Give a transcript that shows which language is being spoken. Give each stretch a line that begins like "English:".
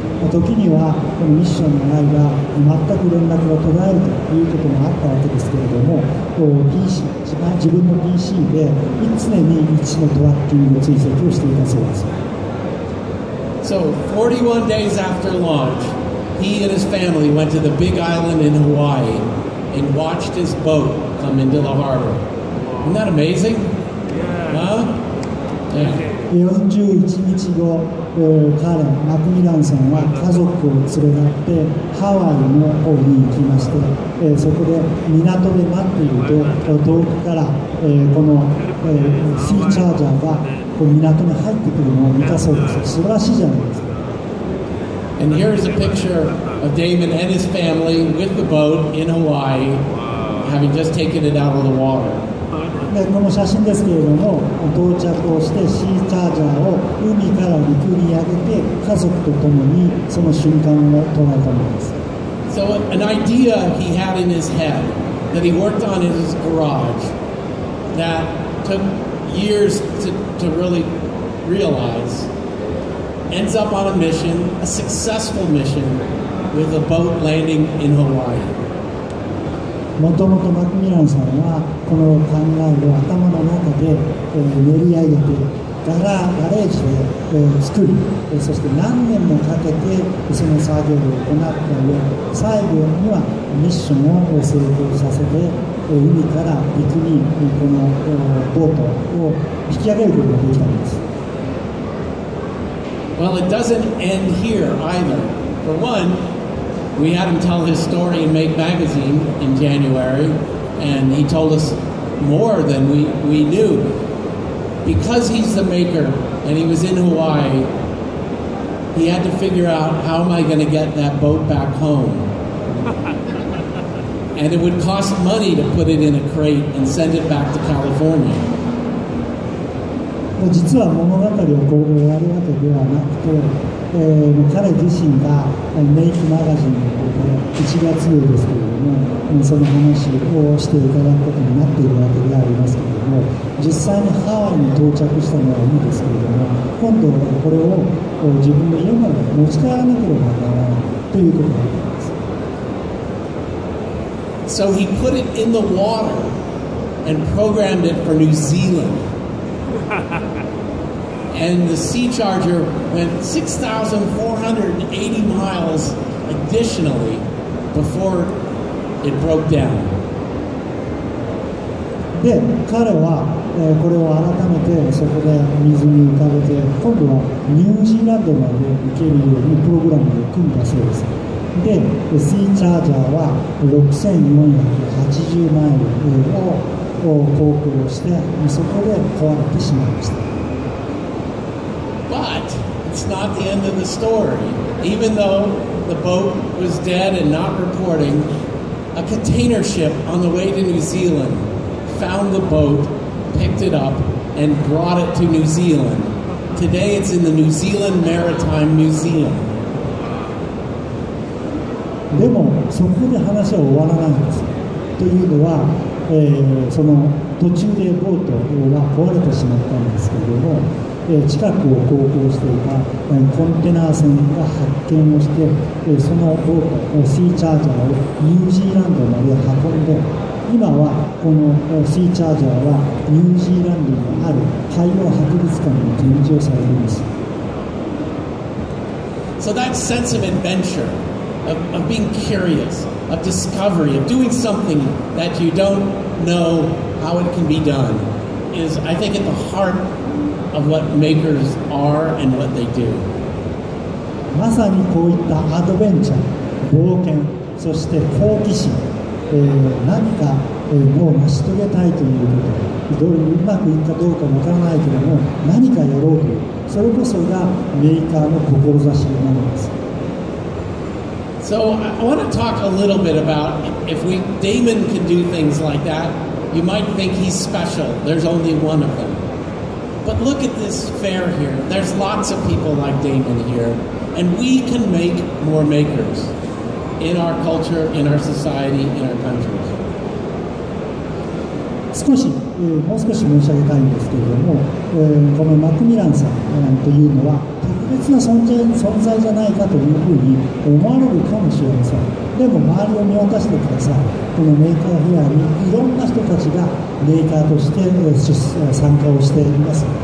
Japanese: 時にはこのミッションの間、全く連絡が途絶えるということもあったわけですけれども、PC、自分の PC で常に位置のトラッキング追跡をしていたそうです。
English: So 41 days after launch, he and his family went to the big island in Hawaii and watched his boat come into the harbor. Isn't that amazing? Huh? Yeah.
Japanese: 41日後、彼、マクミランさんは家族を連れ立ってハワイの方に行きまして、そこで港で待っていると遠くから、この、シーチャージャーが港に入ってくるのを見たそうです。素晴らしいじゃないですか。
English: And here is a picture of Damon and his family with the boat in Hawaii, having just taken it out of the water.
Japanese: でこの写真ですけれども、到着をしてシーチャージャーを海から陸に上げて家族と共にその瞬間を捉えたものです。
English: So an idea he had in his head that he worked on in his garage that took years to really realize ends up on a mission, a successful mission, with a boat landing in Hawaii.
Japanese: もともとマクミランさんはこの考えを頭の中で練り上げてガレージで作り、そして何年もかけてその作業を行った上、最後にはミッションを成功させて海から陸にこのボートを引き上げることができたんです。
English: Well, it doesn't end here either. For one, we had him tell his story in Make Magazine in January, and he told us more than we knew. Because he's the maker and he was in Hawaii, he had to figure out, how am I going to get that boat back home? And it would cost money to put it in a crate and send it back to California.
Japanese: 実は物語をこう終わるわけではなくて、彼自身がメイクマガジンの方で1月ですけれども、その話をしていただくことになっているわけでありますけれども、実際にハワイに到着したのはいいですけれども、今度これを自分の家まで持ち帰らなければならないということです。
English: So he put it in the water and programmed it for New Zealand. And the Sea Charger went 6,480 miles additionally before it broke down.
Japanese: で、彼は、これを改めてそこで水に浮かべて、今度はニュージーランドまで行けるようにプログラムを組んだそうです。で、シーチャージャーは6480マイルを航行して、そこで壊れてしまいました。
English: But it's not the end of the story. Even though the boat was dead and not reporting, a container ship on the way to New Zealand found the boat, picked it up, and brought it to New Zealand. Today it's in the New Zealand Maritime Museum.
Japanese: でもそこで話は終わらないんです。というのは、その途中でボートは壊れてしまったんですけれども、近くを航行していたコンテナ船が発見をして、そのボート、シーチャージャーをニュージーランドまで運んで、今はこのシーチャージャーはニュージーランドにある海洋博物館に展示をされています。
English: So that sense of adventure, of being curious, of discovery, of doing something that you don't know how it can be done is, I think, at the heart of what makers are and what they do.
Japanese: まさにこういったアドベンチャー、冒険、そして好奇心、何かを成し遂げたいということ、うまくいくかどうかわからないけれども、何かやろうという、それこそがメーカーの志なのです。
English: So I want to talk a little bit about if Damon can do things like that, you might think he's special. There's only one of them. But look at this fair here. There's lots of people like Damon here. And we can make more makers in our culture, in our society, in our countries.
Japanese: もう少し申し上げたいんですけれども、このマクミランさんというのは特別な存在じゃないかというふうに思われるかもしれません。でも周りを見渡してください。このメーカーフェアにいろんな人たちがメーカーとして参加をしています。